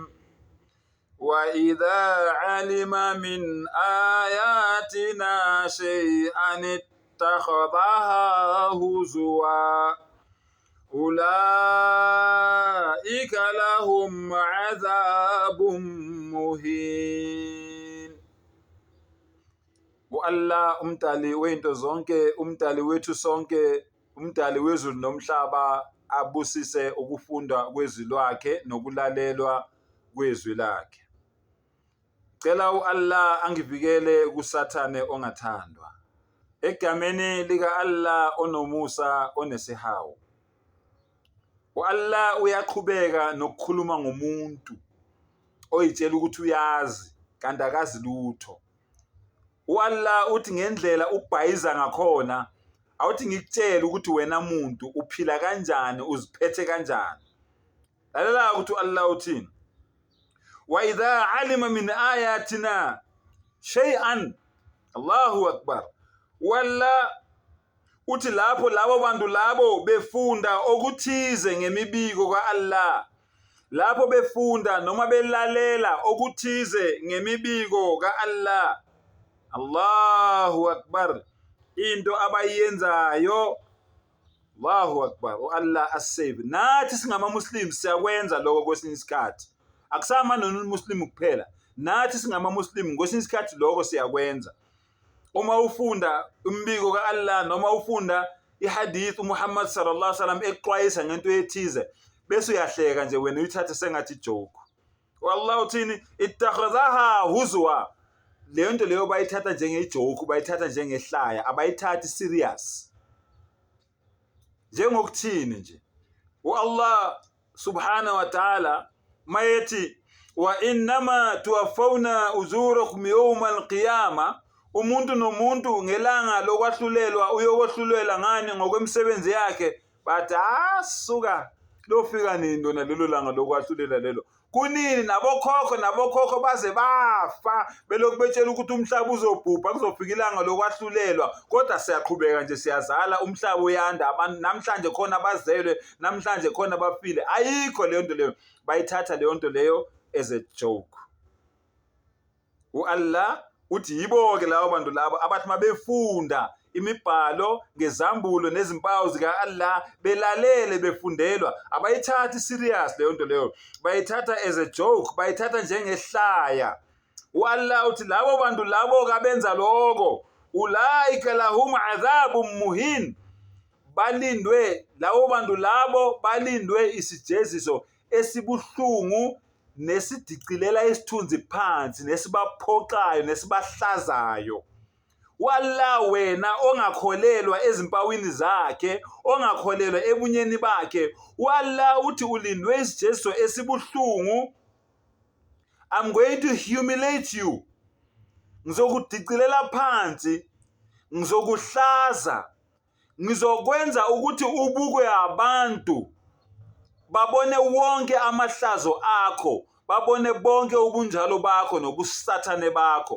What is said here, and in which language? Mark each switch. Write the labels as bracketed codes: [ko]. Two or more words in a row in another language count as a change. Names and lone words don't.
[ar] وإذا علم من آياتنا شيئا اتخذها هزوا أولئك لهم عذاب مهين. [zu] Allah umdali wento zonke, umdali wethu sonke, umdali wezulu nomhlaba abusise ukufunda kwezwi lwakhe nokulalelwa kwezwi lakhe. Cela Allah angivikele kusathane ongathandwa. Egameni lika Allah onomusa onesihawu. Allah uyaqhubeka nokukhuluma ngomuntu oyitshela ukuthi uyazi kanti akazi lutho. Allah uthi ngendlela ubhayiza ngakhona awuthi ngikutshela ukuthi wena muntu uphila kanjani, uziphethe kanjani. Lalela ukuthi Allah uthini? [ar] وإذا علم من آياتنا شيئا، الله أكبر. [zu] Walla uthi lapho labo bantu labo befunda okuthize ngemibiko kaAllah, lapho befunda noma belalela okuthize ngemibiko kaAllah, [ar] الله أكبر, [zu] into abayenzayo, [ar] الله أكبر, [zu] Allah asave. Nathi singama Muslims siyakwenza lokho kwesinye isikhathi. Akusama non-Muslim kuphela. Nathi singama Muslim kwesinye isikhathi lokho siyakwenza. Uma ufunda umbiko kaAllah noma ufunda ihadith uMuhammad [ar] صلى الله عليه وسلم [zu] exwayisa ngento ethize, bese uyahleka nje wena uyithathe sengathi joke. Wallahu uthini? [ar] اتخذها هزوا. [zu] Leyo nto leyo bayithatha njengejoke, bayithatha njengehlaya, abayithathi serious. Njengokuthini nje Allah [ar] سبحانه وتعالى [zu] mayethi [ar] وإنما توفون أجوركم يوم القيامة, [zu] umuntu nomuntu ngelanga lokwahlulelwa uyokwahlulelwa ngani ngokwemsebenzi yakhe. Bathi asuka lofika nini lona lelo langa lokwahlulela lelo? Kunini nabokhokho baze bafa belokhu betshela ukuthi umhlaba uzobhubha, kuzofika ilanga lokwahlulelwa. Kodwa siyaqhubeka nje siyazala, umhlaba uyanda, abantu namhlanje khona bazelwe, namhlanje khona bafile. Ayikho leyo nto leyo, bayithatha leyo nto leyo [en] as a joke. [zu] Allah uthi yibo ke labo bantu labo abathi mabefunda imibhalo ngezambulo nezimpawu zika Allah, belalele befundelwa, abayithathi serious leyo nto leyo, bayithatha [en] as a joke, [zu] bayithatha njengehlaya. Allah uthi labo bantu labo kabenza lokho, [ar] أولئك لهم عذاب مهين, [zu] balindwe labo bantu labo, balindwe isijeziso esibuhlungu nesidicilela isithunzi phansi, nesibaphoxayo nesibahlazayo. Walla wena ongakholelwa ezimpawini zakhe, ongakholelwa ebunyeni bakhe, walla uthi ulindwe isijeziso esibuhlungu. [en] I'm going to humiliate you. [zu] Ngizokudicilela phansi, ngizokuhlaza, ngizokwenza ukuthi ubukwe abantu, babone wonke amahlazo akho, babone bonke ubunjalo bakho nobusathane bakho.